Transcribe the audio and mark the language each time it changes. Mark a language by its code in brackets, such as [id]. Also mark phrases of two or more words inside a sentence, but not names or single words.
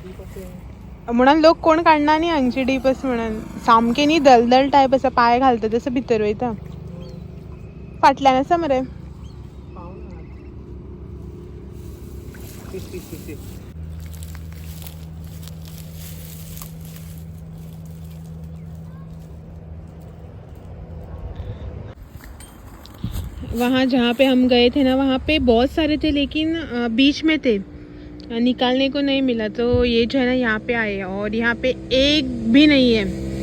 [kok] म्हणून लोक कोण काढणार नाही हांगची डीपस म्हणून सामके न्ही दलदल टायप असा पाय घालता तसं भितर वयता फाटल्यान आसा मरे [hi] वहाँ जहाँ पे हम गए थे ना वहाँ पे बहुत सारे थे लेकिन बीच में थे निकालने को नहीं मिला तो ये जो है ना यहाँ पे आए और यहाँ पे एक भी नहीं है